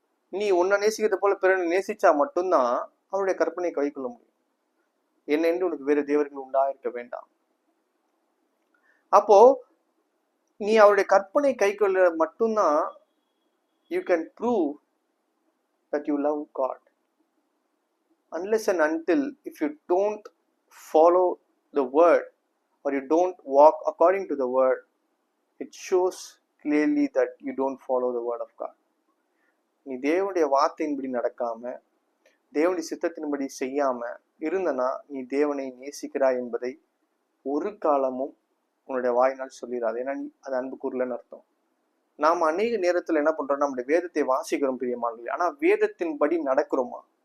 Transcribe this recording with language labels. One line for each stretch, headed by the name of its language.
Tamil: நீ உன்னை நேசிக்கிறது போல பிறனை நேசிச்சா மட்டும்தான் அவருடைய கற்பனை கை கொள்ள முடியும். என்ன என்று உனக்கு வேறு தேவர்கள் உண்டாயிருக்க வேண்டாம். அப்போ நீ அவருடைய கற்பனை கை கொள்ள மட்டும்தான்
English: you can prove that you love God. Unless and until if you don't follow the word or you don't walk according to the word, it shows clearly that you don't follow the word of God.
Tamil: நீ தேவனுடைய வார்த்தையின்படி நடக்காம, தேவனுடைய சித்தத்தின்படி செய்யாம இருந்தனா நீ தேவனை நேசிக்கிறாய் என்பதை ஒரு காலமும் உன்னுடைய வாயினால் சொல்லிடாது. ஏன்னா நீ அது அன்பு கூறலன்னு அர்த்தம். நாம அநேக நேரத்துல என்ன பண்றோம்? நம்முடைய வேதத்தை வாசிக்கிறோம் பிரியமானவர்களே, ஆனா வேதத்தின்படி நடக்கிறோமா?